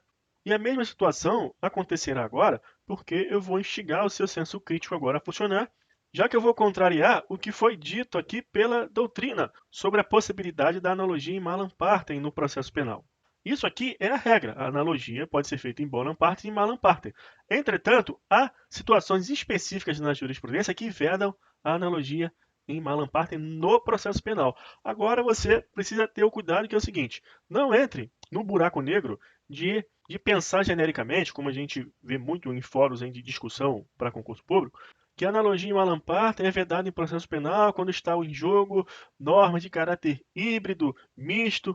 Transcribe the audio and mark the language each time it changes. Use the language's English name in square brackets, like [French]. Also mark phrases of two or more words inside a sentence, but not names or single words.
[Portuguese] E a mesma situação acontecerá agora, porque eu vou instigar o seu senso crítico agora a funcionar, já que eu vou contrariar o que foi dito aqui pela doutrina sobre a possibilidade da analogia em [Latin] malam partem [Portuguese] no processo penal. Isso aqui é a regra. A analogia pode ser feita em [Latin] bonum partem [Portuguese] e [Latin] malam partem. [Portuguese] Entretanto, há situações específicas na jurisprudência que vedam a analogia em [Latin] malam partem [Portuguese] no processo penal. Agora você precisa ter o cuidado que é o seguinte: não entre no buraco negro de pensar genericamente, como a gente vê muito em fóruns de discussão para concurso público, que a analogia em [Latin] malam partem [Portuguese] é vedada em processo penal quando está em jogo normas de caráter híbrido, misto.